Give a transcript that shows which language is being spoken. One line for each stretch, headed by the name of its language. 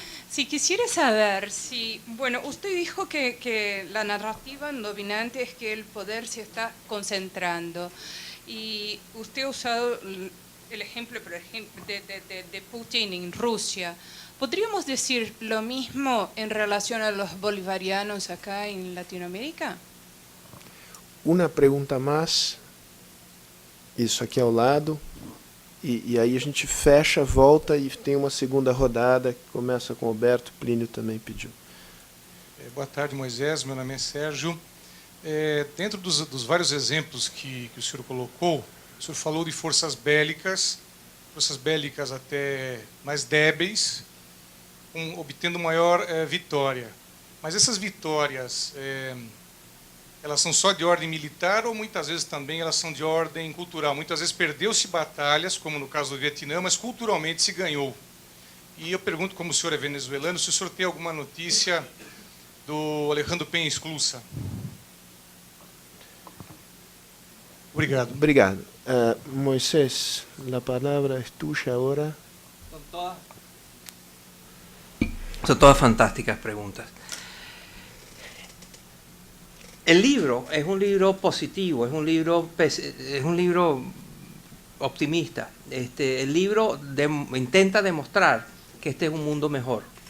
Spanish: Si quisiera saber si, bueno, usted dijo que la narrativa dominante es que el poder se está concentrando y usted ha usado el ejemplo, por ejemplo, de Putin en Rusia. ¿Podríamos decir lo mismo en relación a los bolivarianos acá en Latinoamérica?
Portuguese: Uma pergunta mais, isso aqui ao lado, e aí a gente fecha, volta e tem uma segunda rodada que começa com o Alberto, Plínio também pediu. Boa tarde, Moisés, meu nome é Sérgio. Dentro dos vários exemplos que o senhor colocou, o senhor falou de forças bélicas até mais débeis, obtendo maior vitória. Mas essas vitórias... elas são só de ordem militar ou muitas vezes também elas são de ordem cultural? Muitas vezes perdeu-se batalhas, como no caso do Vietnã, mas culturalmente se ganhou. E eu pergunto, como o senhor é venezuelano, se o senhor tem alguma notícia do Alejandro Penha Esclusa. Obrigado. Obrigado. Moisés, a palavra é tuya agora.
Spanish: Son todas fantásticas preguntas. El libro es un libro positivo, es un libro optimista. El libro intenta demostrar que este es un mundo mejor.